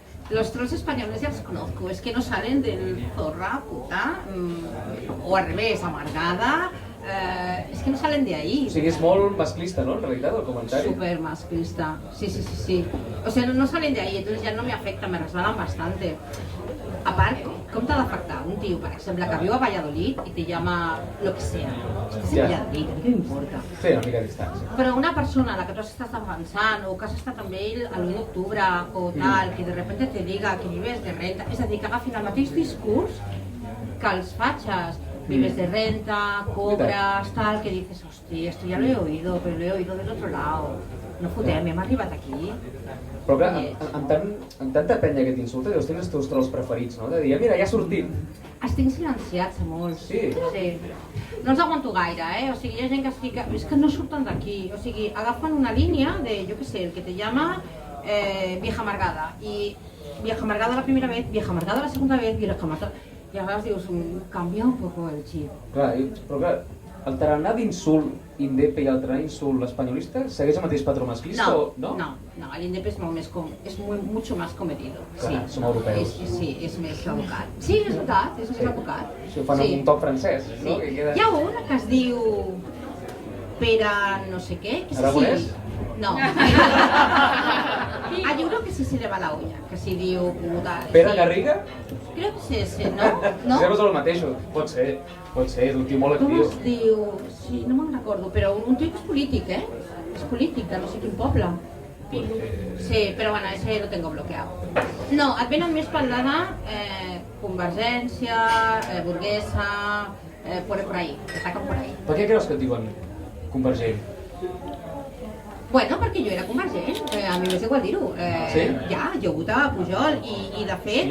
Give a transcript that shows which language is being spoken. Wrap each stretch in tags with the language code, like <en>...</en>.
<es>Los trolls españoles ya los conozco, es que no salen del zorra, puta, o al revés, amargada, es que no salen de ahí.</es> <ca>O sigui, és molt masclista, no, en realitat, el comentari? Súper masclista, sí.</ca> <es>O sea, no salen de ahí, entonces ya no me afecta, me resbalan bastante.</es> <ca>A part, com t'ha d'afectar un tio, per exemple, que viu a Valladolid i</ca> <es>te llama lo que sea?</es> <ca>Estàs a Valladolid, a mi què m'importa? Sí, una mica a distància. Però una persona a la que tu estàs defensant o que has estat amb ell a l'1 d'octubre o tal,</ca> <es>que de repente te diga que vives de renta,</es> <ca>és a dir, que agafin el mateix discurs que els fatxes,</ca> <es>vives de renta, cobras, tal, que dices, hostia, esto ya lo he oído, pero lo he oído del otro lado.</es> <ca>No fotem, hem arribat aquí. Però clar, amb tanta penya que t'insulta, deus tenir els teus trolls preferits, no? De dir, mira, ja ha sortit. Els tinc silenciats a molts. Sí? Sí. No els aguanto gaire, O sigui, hi ha gent que es fica... És que no surten d'aquí. O sigui, agafen una línia de, jo què sé, el que</ca> <es>te llama vieja amargada. I vieja amargada la primera vez, vieja amargada la segunda vez, vieja amargada...</es> <ca>I a vegades dius, canvia</ca> <es>un poco</es> <ca>el xip. Clar, però clar, el tarannà d'insult indepe i el tarannà d'insult espanyolista segueix el mateix patró masclista o no? No, l'indepe és molt més</ca> <es>mucho más comedido.</es> <ca>Clar, som europeus. Sí, és més educat. Sí, és educat, és més educat. Si ho fan amb un toc francès, no? Hi ha una que es diu Pere no sé què. Aragonès?</ca> <es>No. Hay uno que sí se le va la olla, que sí diu puta.</es> <ca>Pere Garriga?</ca> <es>Creo que és ese, ¿no?</es> <ca>Sempre són els mateixos. Pot ser, és un tio molt Com actiu. es diu? Sí, no me'n recordo, però un tio que és polític, És polític, de no sé quin poble.</ca> <es>Sí, pero bueno, ese lo tengo bloqueado.</es> <ca>No, et venen més per l'Anna, Convergència, Burguesa,</ca> <es>por ahí, que ataquen por ahí.</es> <ca>Per què creus que et diuen convergent? Bueno, perquè jo era convergent, a mi m'és igual dir-ho. Sí? Ja, jo votava Pujol i de fet...</ca>